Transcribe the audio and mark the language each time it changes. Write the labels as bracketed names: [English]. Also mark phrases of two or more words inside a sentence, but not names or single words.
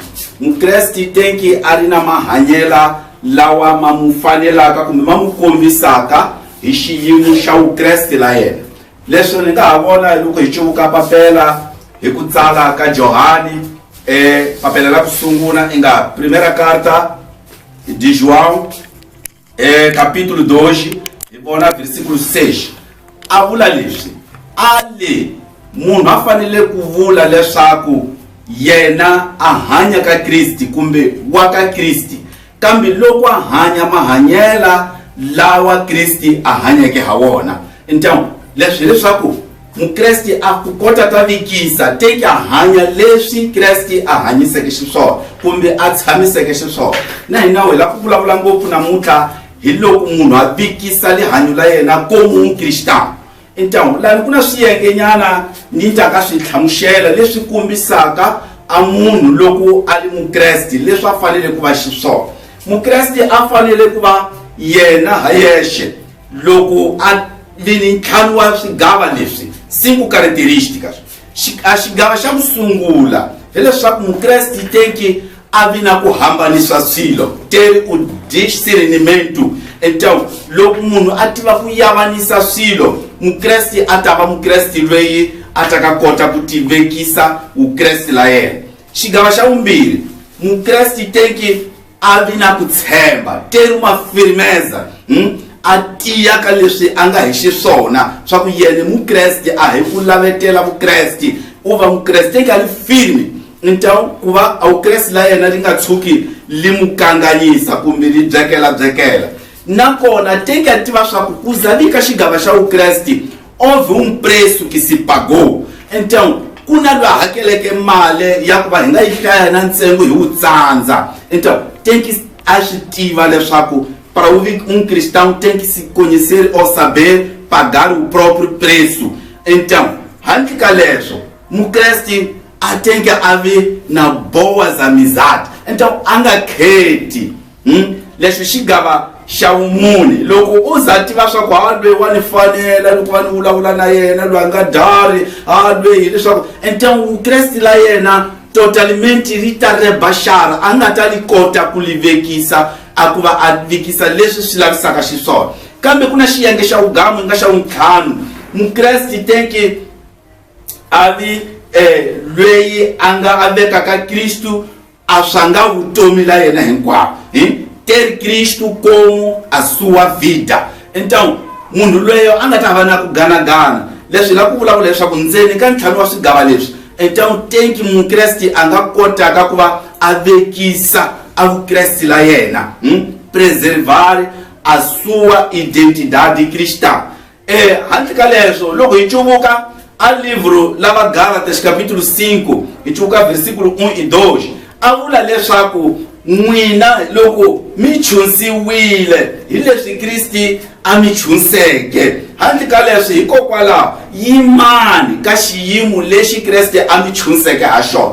[Tsonga] Mukreste tenki a ri na mahanyela lawa ma mu fanelaka kumbe ma mu kombisaka hi xiyimo xa Vukreste la yena. Leswo ni nga ha vona loko hi cuvuka papela hi ku tsala ka Johani papela la ku sungula inga [Portuguese] primeira carta de João capítulo 2 [Tsonga] hi vona versículo 6 a vula leswi ale munhu a fanele ku vula leswaku yena a hanya ka Kristi kumbe wa ka Kristi, kambe loko a hanya mahanyela lawa Kristi a hanyake ha wona. Então leswi leswaku Mukreste a ku kota ta vikisa teki a hanya leswi Kreste a hanyiseke xiswona kumbe a tshamiseke xiswona. Na hina wela ku vulavula ngopfu namuntlha hi loko munhu a vikisa lihanyo la yena [Portuguese] como un cristão. [Tsonga] Então lani ku na swiyengenyana ni ta ka swi hlamuxela leswi kombisaka a munhu loko a ri Mukreste leswi a fanele ku va xiswona. Mukreste a fanele ku va yena ha yexe loko a vini ntlhanu wa swigava leswi 5 características. A xigava xa ku sungula hi leswaku Mukreste tenki a vi na ku hambanisa swilo, [Portuguese] ter o discernimento. [Tsonga] Então loko munhu a tiva ku yavanisa swilo, Mukreste a ta va Mukreste loyi a ta ka kota ku tivekisa Vukreste la yena. Xigava xa vumbirhi, Mukreste tenki a vi na ku tshemba, [Portuguese] ter uma firmeza, [Tsonga] a tiya ka leswi a nga hi xiswona swa ku yena Mukreste a hi ku lavetela Vukreste, u va Mukreste ka li firme. Então ku va a Vukreste la yena ri nga tshuki li mu kanganyisa kumbe li byekela. Nakona tenki a tiva swa ku zavi ka xigava xa Vukreste [Portuguese] houve preço que se pagou. [Tsonga] Então ku na loyi a hakeleke mali ya ku va hi nga yi hlaya na ntsengo hi wu tsandza. [Portuguese] Então [Tsonga] tenki a swi tiva leswaku [Portuguese] para um cristão tem que se conhecer ou saber pagar o próprio preço. [Tsonga] Então, handle ka leswo, Mukreste a [Portuguese] tem que haver [Tsonga] na [Portuguese] boas amizades. [Tsonga] Então, anga kheti. Leswi xigava xa vumune loko u za tiva swa ku lweyi wa ni fanela loko va ni vulavula na yena lweyi a nga dari lweyi leswaku. Então Vukreste la yena totalmente ri ta reba xara, a nga ta li kota ku li vekisa a ku va a vikisa leswi swi lavisaka xiswona. Kambe ku na xiyenge xa vugamu nga xa vuntlhanu, Mukreste tenki a vi lweyi a nga a veka ka Kristu a swanga vutomi la yena hinkwavo, [Portuguese] ter Cristo como a sua vida. [Tsonga] Então munhu loyo a nga ta va na ku ganagana leswi la ku vulavula leswaku ndzeni ka ntlhanu wa swigava leswi [Portuguese] então tem que [Tsonga] mukresti a nga kotaka ku va a vekisa a vukresti la yena [Portuguese] preservar a sua identidade cristã. [Tsonga] Handle ka leswo loko hi cuvuka a livro lava Gálatas capítulo 5 hi cuvuka [Portuguese] versículo 1 e 2 [Tsonga] a vula leswaku n'wina loko mi chunsiwile hi leswi Kristi a mi chunseke. Handle ka leswi hikokwalaho yimani ka xiyimo lexi Kreste a mi chunseke ha xona.